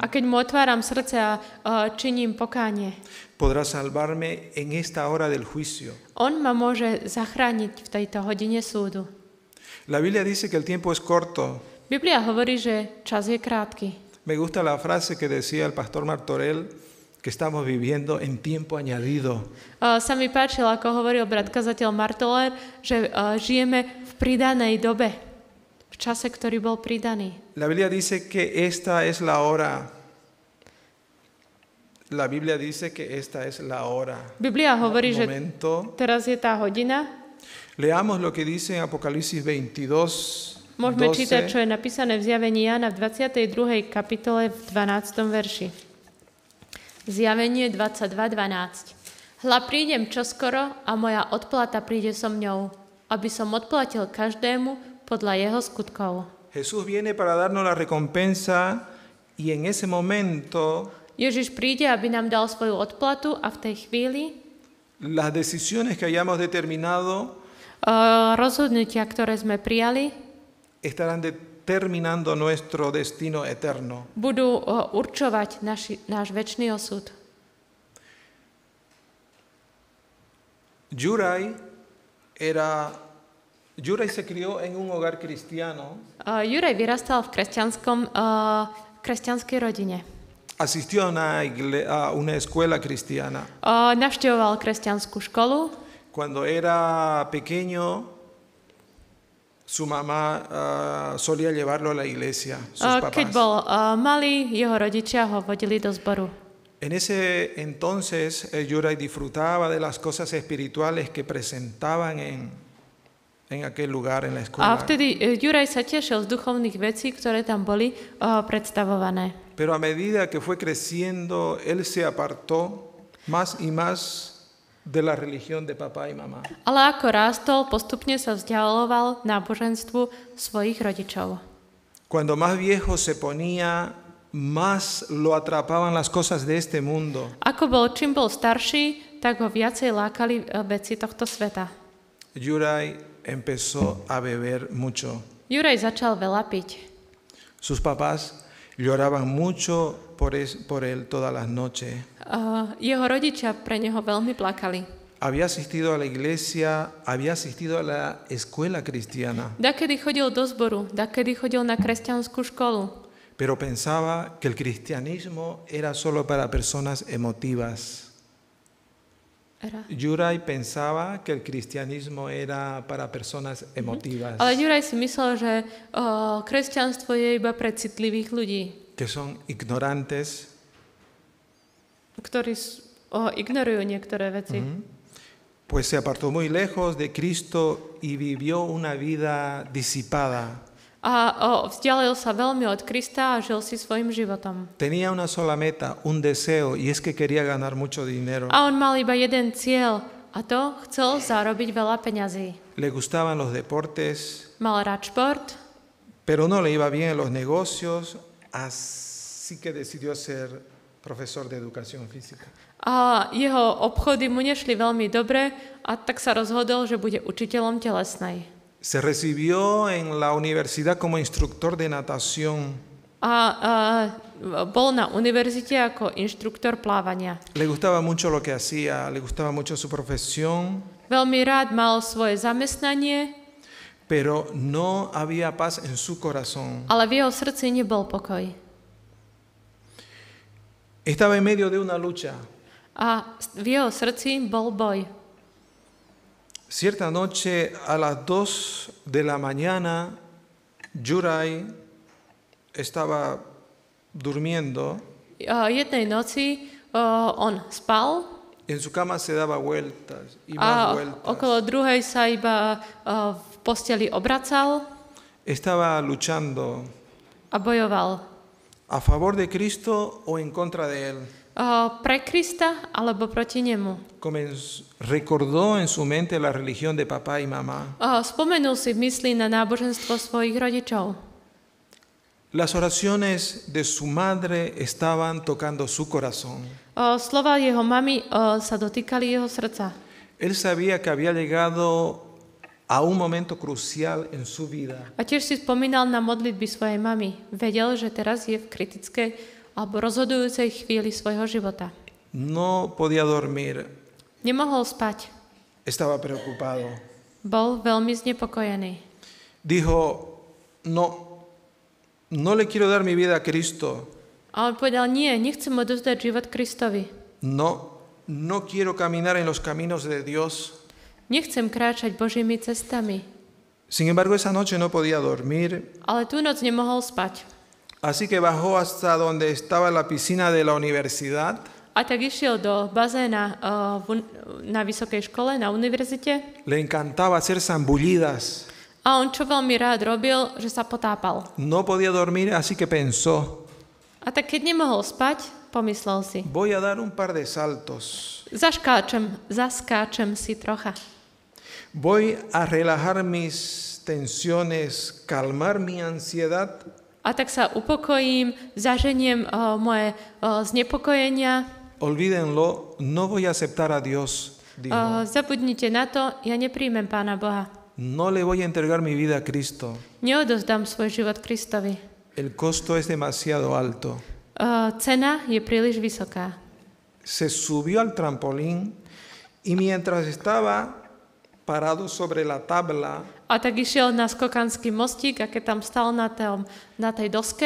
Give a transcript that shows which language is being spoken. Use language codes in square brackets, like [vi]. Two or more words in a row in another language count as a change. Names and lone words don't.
[sk] a keď mu otváram srdce a činím pokánie, [es] podrá salvarme en esta hora del juicio. [sk] on ma môže zachrániť v tejto hodine súdu. [es] La Biblia dice que el tiempo es corto. [sk] Biblia hovorí, že čas je krátky. [es] Me gusta la frase que decía el pastor Martorell, que estamos viviendo en tiempo añadido. [sk] Sa mi páčilo, ako hovoril brat kazateľ Martoller, že žijeme v pridanej dobe, v čase, ktorý bol pridaný. [es] La Biblia dice que esta es la hora. La Biblia dice que esta es la hora. [sk] Biblia hovorí, že Momento. teraz je tá hodina. [es] Leamos lo que dice en Apocalipsis 22, [sk] Môžeme čítať, 12. čo je napísané v Zjavení Jána v 22. kapitole v 12. verši. Zjavenie 22.12. Hľa, prídem čoskoro a moja odplata príde so mňou, aby som odplatil každému podľa jeho skutkov. [es] Jesús viene para darnos la recompensa y en ese momento [sk] Ježiš príde, aby nám dal svoju odplatu a v tej chvíli [es] las decisiones que hayamos determinado [sk] rozhodnutia, ktoré sme prijali, [es] estarán determinando nuestro destino eterno. [sk] budú určovať náš večný osud. [es] Yuray se crió en un hogar cristiano, [sk] Juraj vyrastal v kresťanskej rodine. [es] asistió a una escuela cristiana. [sk] Navštevoval kresťanskú školu. [es] Cuando era pequeño, su mamá solía llevarlo a la iglesia, sus [sk] Keď papás. bol malý, jeho rodičia ho vodili do zboru. [es] En ese entonces, Yuray disfrutaba de las cosas espirituales que presentaban en aquel lugar, en la [sk] A escuela. vtedy Juraj sa tešil z duchovných vecí, ktoré tam boli predstavované. [es] Pero a medida que fue creciendo, él se apartó más y más de la religión de papá y mamá. [sk] Ale ako rástol, postupne sa vzdialoval náboženstvu svojich rodičov. [es] Cuando más viejo se ponía, más lo atrapaban las cosas de este mundo. [sk] Čím bol starší, tak ho viacej lákali veci tohto sveta. [es] Yuray empezó a beber mucho. [sk] Juraj začal veľa piť. [es] Sus papás lloraban mucho por él todas las noches. [sk] Jeho rodičia pre neho veľmi plakali. [es] Había asistido a la iglesia, había asistido a la escuela cristiana, [sk] Dakedy chodil do zboru, dakedy chodil na kresťanskú školu. [es] pero pensaba que el cristianismo era solo para personas emotivas. Yuray pensaba que el cristianismo era para personas emotivas, [sk] Ale Juraj si myslel, že kresťanstvo je iba pre citlivých ľudí, [es] que son ignorantes, [sk] ktorí ignorujú niektoré veci. [es] pues se apartó muy lejos de Cristo y vivió una vida disipada. [sk] A vzdialil sa veľmi od Krista a žil si svojim životom. [es] Tenía una sola meta, un deseo, y es que quería ganar mucho dinero. [sk] A on mal iba jeden cieľ, a to chcel zarobiť veľa peňazí. [es] Le gustaban los deportes, [sk] Mal rád šport, [es] pero no le iba bien en los negocios, así que decidió ser profesor de educación física. [sk] A jeho obchody mu nešli veľmi dobre a tak sa rozhodol, že bude učiteľom telesnej. [es] Se recibió en la universidad como instructor de natación. [sk] A bol na univerzite ako inštruktor plávania. [es] Le gustaba mucho lo que hacía, le gustaba mucho su profesión, [sk] Veľmi rád mal svoje zamestnanie, [es] pero no había paz en su corazón. [sk] ale v jeho srdci nebol pokoj. [es] Estaba en medio de una lucha. [sk] A v jeho srdci bol boj. [es] Cierta noche a las 2 de la mañana, Yuray estaba durmiendo. [sk] Jednej noci on spal [es] En su cama se daba vueltas y a más vueltas. [sk] okolo druhej sa iba v posteli obracal [es] Estaba luchando [sk] a bojoval. [es] a favor de Cristo o en contra de Él. [sk] Pre Krista alebo proti nemu. [es] Recordó en su mente la religión de papá y mamá. [sk] Spomenul si v mysli na náboženstvo svojich rodičov. [es] Las oraciones de su madre estaban tocando su corazón. [sk] Slova jeho mamy sa dotýkali jeho srdca. [es] Él sabía que había llegado a un momento crucial en su vida. [sk] A tiež si spomínal na modlitby svojej mamy. Vedel, že teraz je v kritickej alebo rozhodujúcej chvíli svojho života. [es] No podía dormir. [sk] Nemohol spať. [es] Estaba preocupado. [sk] Bol veľmi znepokojený. [es] Dijo, no le quiero dar mi vida a Cristo. [sk] A on povedal, nie, nechcem odozdať život Kristovi. [es] No quiero caminar en los caminos de Dios. [sk] Nechcem kráčať Božími cestami. [es] Sin embargo, esa noche no podía dormir. [sk] Ale tú noc nemohol spať. [es] Así que bajó hasta donde estaba la piscina de la universidad. [sk] A tak išiel do bazéna na vysokej škole, na univerzite. [es] Le encantaba hacer zambullidas. [sk] A on čo veľmi rád robil, že sa potápal. [es] No podía dormir, así que pensó, [sk] A tak keď nemohol spať, pomyslel si, [es] voy a dar un par de saltos. [sk] zaskáčem si trocha. [es] Voy a relajar mis tensiones, calmar mi ansiedad. [sk] A tak sa upokojím, zaženiem moje znepokojenia. [es] Olvídenlo, no voy a aceptar a Dios, dijo. [sk] Zabudnite na to, ja nepríjmem Pána Boha. [es] No le voy a entregar mi vida a Cristo. [sk] Neodozdám svoj život Kristovi. [es] El costo es demasiado alto. [sk] Cena je príliš vysoká. [es] Se subió al trampolín y mientras estaba parado sobre la tabla, [sk] A tak išiel na skokanský mostík a keď tam stal na tej doske